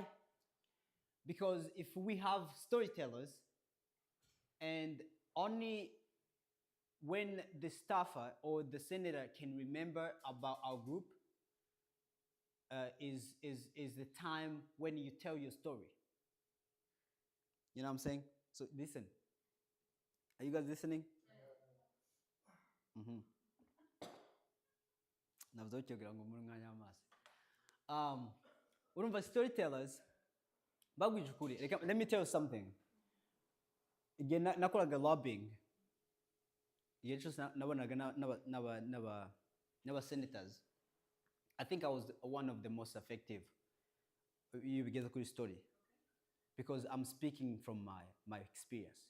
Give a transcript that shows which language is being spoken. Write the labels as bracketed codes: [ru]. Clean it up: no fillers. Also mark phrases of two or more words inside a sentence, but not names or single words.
[en] Because if we have storytellers, and only when the staffer or the senator can remember about our group is the time when you tell your story. You know what I'm saying? So listen. Are you guys listening? [rn] Urumva storytellers bagwije ukuri. [en] Let me tell you something. Again, nakoraga lobbying. Never senators. I think I was one of the most effective. You get a good story because I'm speaking from my experience.